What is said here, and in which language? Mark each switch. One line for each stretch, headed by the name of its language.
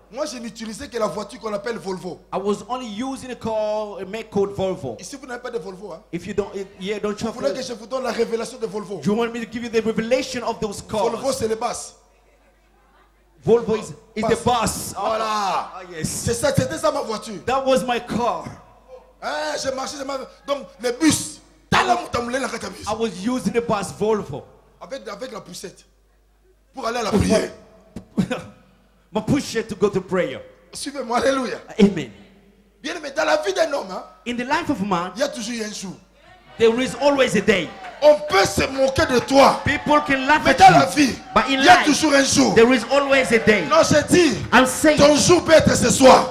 French: moi, je n'utilisais que la voiture qu'on appelle Volvo.
English: I was only using a car, a make code Volvo.
French: Ici, vous n'avez pas de Volvo. Hein?
English: If you don't, yeah, don't
French: Vous voulez que
English: trust.
French: je vous donne la révélation de Volvo?
English: Do you want me to give you the revelation of those
French: Volvo,
English: cars?
French: c'est les basses.
English: Volvo is the bus.
French: Voilà.
English: Ah, yes.
French: C'était ça ma voiture.
English: That was my car.
French: Hein, j'ai marché, donc les bus.
English: I was using the bus Volvo.
French: Avec la poussette. Pour aller à la prière.
English: My push it to go to prayer.
French: Suivez-moi, alléluia.
English: Amen.
French: Bien, mais dans la vie d'un homme, hein,
English: In the life of a man,
French: il y a toujours eu un jour.
English: there is always a day.
French: On peut se moquer de toi.
English: People can laugh
French: Mais
English: at
French: dans la
English: you,
French: vie,
English: but in
French: il y a
English: life,
French: toujours un jour.
English: there is always a day.
French: Non, je dis,
English: I'm saying,
French: ton jour peut être ce soir.